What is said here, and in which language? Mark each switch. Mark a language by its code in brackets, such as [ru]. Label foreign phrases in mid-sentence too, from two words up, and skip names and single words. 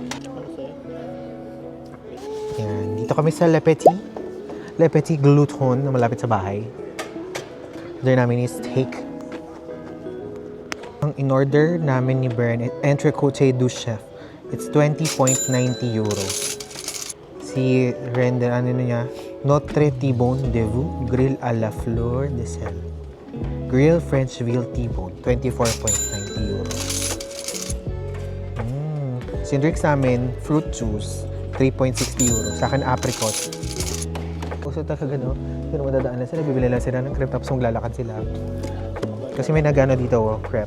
[tl] Yan. Dito kami sa Le Petit Glouton na malapit sa bahay. Order namin is steak. Ang in-order namin ni Bern, [fr] Entrecote du Chef. [en] It's 20.90 euro. [tl] Si Render, ano niya? [fr] Notre T-bone de veau, grill à la fleur de sel. [en] Grill French veal T-bone, 24.90 euro. [tl] Sinrix namin, [en] fruit juice, [tl] 3.60 euro. Sa akin, apricot. So talaga, no? Pero madadaan lang sila, bibili lang sila ng crepe tapos maglalakad sila. Kasi may nagano dito, crepe.